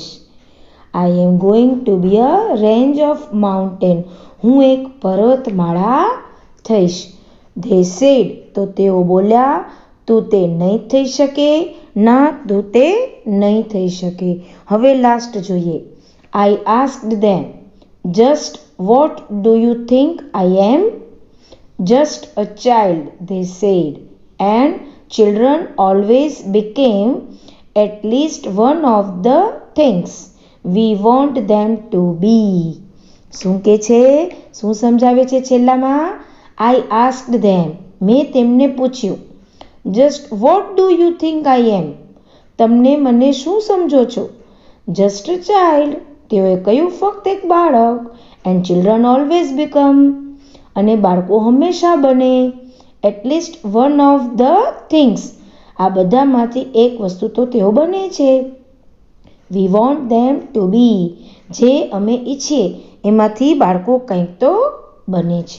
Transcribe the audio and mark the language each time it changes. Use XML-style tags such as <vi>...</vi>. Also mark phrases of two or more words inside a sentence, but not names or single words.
<en>I am going to be a range of mountain,</en> <gu>હું એક પર્વતમાળા થઈશ.</gu> <en>They said,</en> <gu>તો તેઓ બોલ્યા, તું તે નહીં થઈ શકે. ના, તું તે નહીં થઈ શકે. હવે લાસ્ટ જોઈએ.</gu> <en>I asked them, just what do you think I am? Just a child, they said, and children always became at least one of the things we want them to be.</en> <gu>શું કે છે? શું સમજાવે છે છેલ્લામાં?</gu> <en>I asked them,</en> <gu>મેં તેમને પૂછ્યું.</gu> <en>Just what do you think I am?</en> <gu>તમને મને શું સમજો છો?</gu> <en>Just a child,</en> <gu>તેઓએ કહ્યું ફક્ત એક બાળક.</gu> <en>And children always become,</en> <gu>અને બાળકો હંમેશા બને.</gu> <en>at least one of the things,</en> <gu>આ બધામાંથી એક વસ્તુ તો તેઓ બને છે.</gu> <en>we want them to be,</en> <gu>જે અમે ઈચ્છીએ એમાંથી બાળકો કંઈક તો બને છે.</gu>